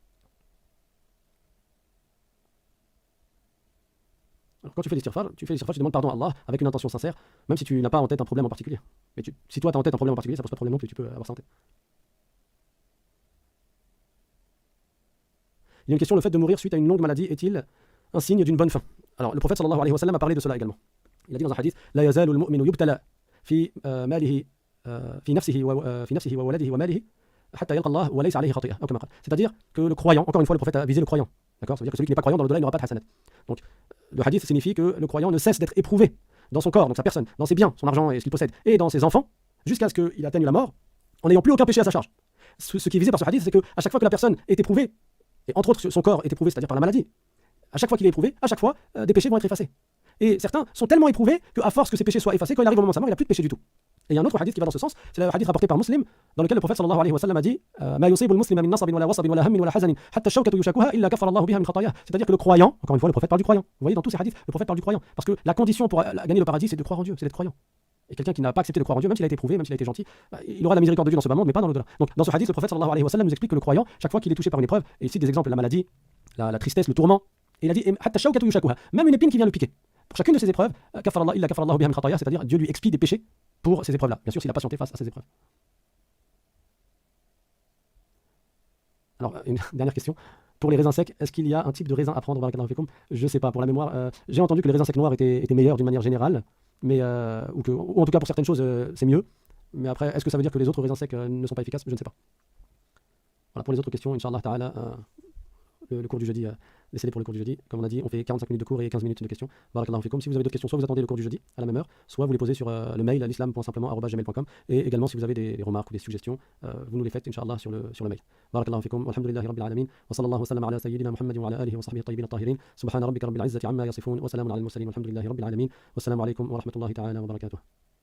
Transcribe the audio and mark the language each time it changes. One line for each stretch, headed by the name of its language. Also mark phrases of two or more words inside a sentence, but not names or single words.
French: Alors quand tu fais l'istighfar, tu demandes pardon à Allah avec une intention sincère, même si tu n'as pas en tête un problème en particulier. Mais si toi tu as en tête un problème en particulier, ça pose pas de problème non plus, tu peux avoir ça en tête. Il y a une question, le fait de mourir suite à une longue maladie est-il un signe d'une bonne fin? Alors le prophète
Arabic: صلى الله عليه وسلم
French: a parlé de cela également. Il a dit dans un hadith
Arabic: لا يزال المؤمن يبتلى في ماله في نفسه وولده وماله حتى يلقى الله وليس عليه خطيئة.
French: C'est-à-dire que le croyant, encore une fois le prophète a visé le croyant. D'accord? Ça veut dire que celui qui n'est pas croyant dans le delà il n'aura pas de hasanat. Donc le hadith signifie que le croyant ne cesse d'être éprouvé dans son corps, donc sa personne, dans ses biens, son argent et ce qu'il possède, et dans ses enfants, jusqu'à ce qu'il atteigne la mort, en n'ayant plus aucun péché à sa charge. Ce qui est visé par ce hadith, c'est qu'à chaque fois que la personne est éprouvée, et entre autres son corps est éprouvé, c'est-à-dire par la maladie, à chaque fois qu'il est éprouvé, à chaque fois, des péchés vont être effacés. Et certains sont tellement éprouvés qu'à force que ces péchés soient effacés, quand il arrive au moment de sa mort, il n'a plus de péché du tout. Et il y a un autre hadith qui va dans ce sens, c'est le hadith rapporté par Muslim, dans lequel le prophète
Arabic: صلى الله عليه وسلم
French: a dit
Arabic: ما يصيب المسلم من نصب ولا وصب ولا هم ولا حزن حتى الشوكة يشاكها إلا كفر الله بها من خطاياه.
French: C'est-à-dire que le croyant, encore une fois le prophète parle du croyant. Vous voyez dans tous ces hadiths, le prophète parle du croyant parce que la condition pour gagner le paradis c'est de croire en Dieu, c'est d'être croyant. Et quelqu'un qui n'a pas accepté de croire en Dieu, même s'il a été éprouvé, même s'il a été gentil, il aura la miséricorde de Dieu dans ce bas monde, mais pas dans le delà. Donc dans ce hadith, le prophète
Arabic: صلى الله عليه وسلم
French: nous explique que le croyant, chaque fois qu'il est touché par une épreuve, et il cite des exemples, la maladie, la tristesse, le tourment, et il a dit
Arabic: حتى الشوكة يشاكها,
French: même une épine qui vient le piquer. Pour chacune de ces épreuves,
Arabic: كفر الله إلا كفر الله بها من خطايا,
French: c'est-à-dire Dieu lui expie des péchés pour ces épreuves-là. Bien sûr, s'il a patienté face à ces épreuves. Alors, une dernière question. Pour les raisins secs, est-ce qu'il y a un type de raisin à prendre?
Arabic: بارك الله فيكم.
French: Je ne sais pas. Pour la mémoire, j'ai entendu que les raisins secs noirs étaient meilleurs d'une manière générale, mais, ou en tout cas pour certaines choses, c'est mieux. Mais après, est-ce que ça veut dire que les autres raisins secs ne sont pas efficaces? Je ne sais pas. Voilà, pour les autres questions,
Arabic: إن شاء الله تعالى,
French: le cours du jeudi, laissez-les pour le cours du jeudi. Comme on a dit, on fait 45 minutes de cours et 15 minutes de questions.
Arabic: بارك الله فيكم.
French: Si vous avez d'autres questions, soit vous attendez le cours du jeudi à la même heure, soit vous les posez sur le mail l'islam.simplement@gmail.com. Et également, si vous avez des remarques ou des suggestions, vous nous les faites, Inch'Allah, sur le mail.
Arabic: بارك الله فيكم. والحمد لله رب العالمين وصلى الله وسلم على سيدنا محمد وعلى آله وصحبه الطيبين الطاهرين. سبحان ربك رب العزة عما يصفون وسلام على المرسلين والحمد لله رب العالمين. والسلام عليكم ورحمة الله تعالى وبركاته.